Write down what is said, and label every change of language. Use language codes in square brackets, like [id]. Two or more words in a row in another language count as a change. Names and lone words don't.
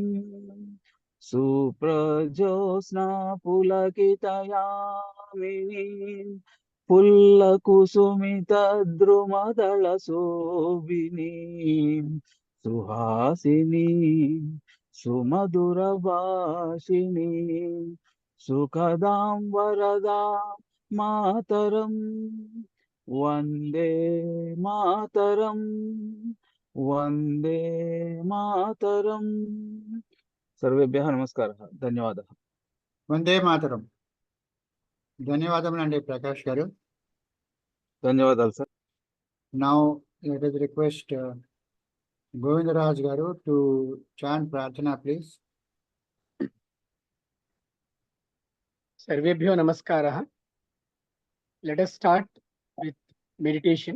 [sa] सुज्योत्स्ना पुलकितयामिनीं फुल्लकुसुमित द्रुमदल शोभिनीं सुहासिनीं सुमधुरभाषिणीं सुखदां वरदां मातरं वन्दे मातरं वन्दे मातरं. सर्वेभ्यः नमस्कारः, धन्यवादः. वन्दे मातरम्. [te] ధన్యవాదములండి ప్రకాష్ గారు. ధన్యవాదాలు సార్. [en] Now let us request Govindaraj Garu to chant Prarthana, please. [sa] सर्वेभ्यो नमस्कारः. [en] Let us start with meditation.